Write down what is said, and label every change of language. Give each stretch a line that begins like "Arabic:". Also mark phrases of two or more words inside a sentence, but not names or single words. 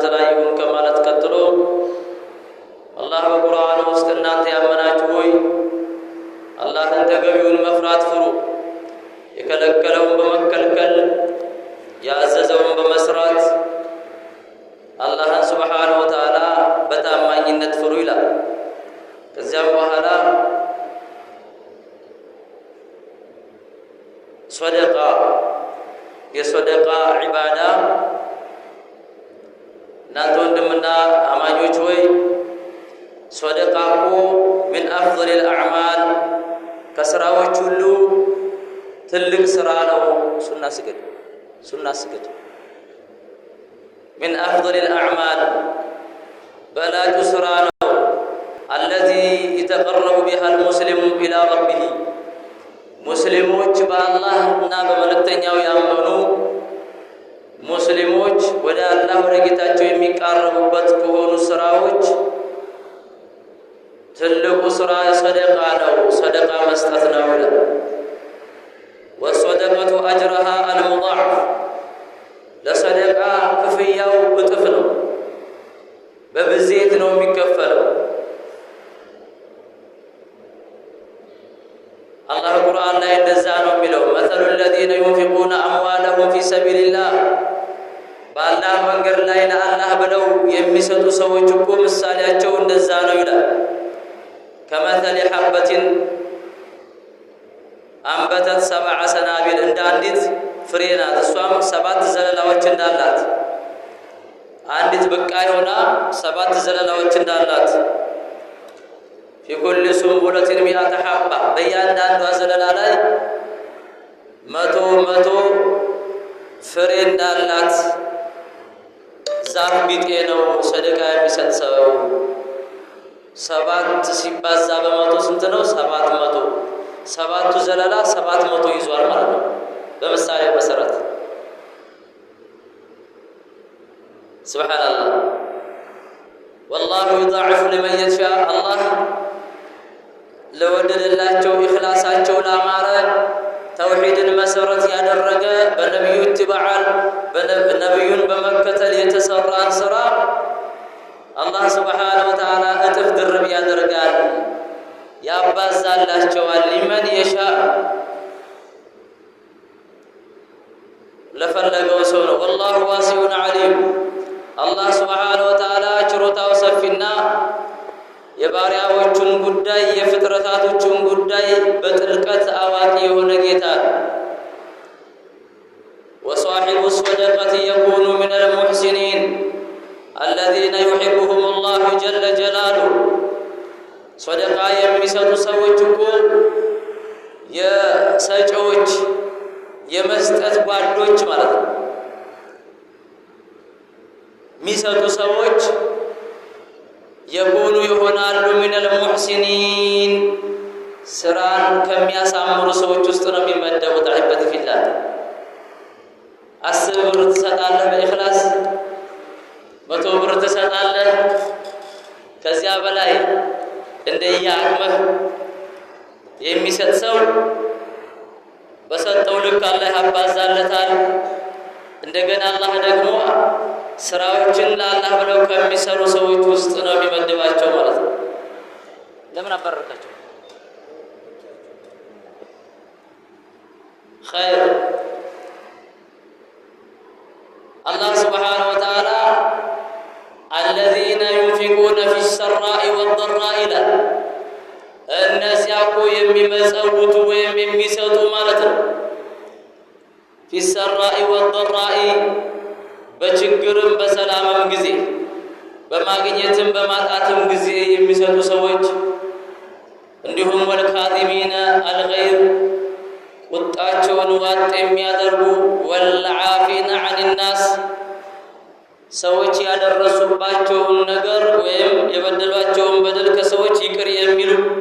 Amharic: ላይ ይሁን ከማለት ቀጥሎ አላህ በቁርአኑ ውስጥ እናንተ ያመናችሁ ሆይ አላህን ተገቢውን መፍራት ፍሩ፣ የከለከለውን በመከልከል ያዘዘውን በመስራት አላህን
Arabic: سبحانه وتعالى
Amharic: በታማኝነት ፍሩ ይላል። ከዚያም በኋላ ሶደቃ የሶደቃ ዒባዳ እናንተ ወንድምና አማኞች ሆይ ሶደቃ እኮ ምን
Arabic: أفضل الأعمال
Amharic: ከስራዎች ሁሉ ትልቅ ስራ ነው። ሱና ስገድ
Arabic: من أفضل الأعمال
Amharic: በላጩ ስራ ነው።
Arabic: الذي يتقرب بها المسلم إلى ربه
Amharic: ሙስሊሞች በአላህ እና በመልእክተኛው ያመኑ ሙስሊሞች ወደ አላህ ወደ ጌታቸው የሚቃረቡበት ከሆኑ ስራዎች ትልቁ ስራ ሰደቃ ነው። ሰደቃ መስጠት ነው ይላል።
Arabic: والصدقة أجرها المضاعف
Amharic: ለሰደቃ ክፍያው እጥፍ ነው፣ በብዜት ነው የሚከፈለው። አላህ ቁርአን ላይ እንደዛ ነው የሚለው
Arabic: مثل الذين ينفقون أموالهم في سبيل الله
Amharic: በአላህ መንገድ ላይ ለአላህ ብለው የሚሰጡ ሰዎች እኮ ምሳሌያቸው እንደዛ ነው ይላል።
Arabic: كمثل حبة أنبتت 7 سنابل
Amharic: እንደ አንዲት ፍሬ ናት። እሷም 7 ዘለላዎች እንዳላት አንዲት በቃይ ሆና 7 ዘለላዎች እንዳላት
Arabic: في كل سنبلة 100 حبة
Amharic: በእያንዳንዷ ዘለላ ላይ 100 ፍሬ እንዳላት ዛፍ ቢጤ ነው ሰደቃ የሚሰጥ ሰው። 7 ሲባዛ በመቶ ስንት ነው? 700። 7ቱ ዘለላ 700 ይዟል ማለት ነው በምሳሌ መሰረት። ሱብሃንአላህ
Arabic: والله يضاعف لمن يشاء الله
Amharic: ለወደደላቸው ኢኽላሳቸው ላማረ ተውሂድን መሰረት ያደረገ በነብዩ ኢትባዓል በነብዩን በመከተል የተሰራን ስራ አላህ
Arabic: سبحانه وتعالى
Amharic: እጥፍ ድርብ ያደርጋል፣ ያባዛላቸዋል።
Arabic: لمن يشاء
Amharic: ለፈለገው ሰው ነው።
Arabic: والله واسع عليم
Amharic: አላህ
Arabic: سبحانه وتعالى
Amharic: ችሮታው ሰፊና የባሪያዎቹን ጉዳይ የፍጥረታቶቹን ጉዳይ በጥልቀት አዋቂ የሆነ ጌታ ነው።
Arabic: وصاحب الصدقة يكون من المحسنين الذين يحبهم الله جل جلاله صدقة
Amharic: የሚሰጡ ሰዎች እኮ የሰጪዎች የመስጠት ጓዶች ማለት ነው። የሚሰጡ ሰዎች የሆኑ ይሆናሉ
Arabic: من المحسنين
Amharic: ስራን ከሚያሳምሩ ሰዎች ውስጥ ነው የሚመደቡት።
Arabic: أحبتي في الله
Amharic: 10 ብር ትሰጣለህ በኢኽላስ 100 ብር ትሰጣለህ። ከዚያ በላይ እንደየአቅምህ የሚሰጥ ሰው በሰጠው ልክ አላህ ያባዛለታል። እንደገና አላህ ደግሞ ስራዎችን ለአላህ ብለው ከሚሰሩ ሰዎች ውስጥ ነው የሚመድባቸው ማለት ነው። ለምን አባረካቸው? ኸይር
Arabic: الله سبحانه وتعالى الذين ينفقون في السراء والضراء
Amharic: ይላል። እነዚያ እኮ የሚመጸውቱ ወይም የሚሰጡ ማለት ነው።
Arabic: في السراء والضراء
Amharic: በችግርም በሰላምም ጊዜ በማግኘትም በማጣትም ጊዜ የሚሰጡ ሰዎች እንዲሁም
Arabic: والكاظمين الغيظ
Amharic: ቁጣቸውን ዋጥ የሚያደርጉ
Arabic: والعافين عن الناس
Amharic: ሰዎች ያደረሱባቸውን ነገር ወይም የበደሏቸውን በደል ከሰዎች ይቅር የሚሉ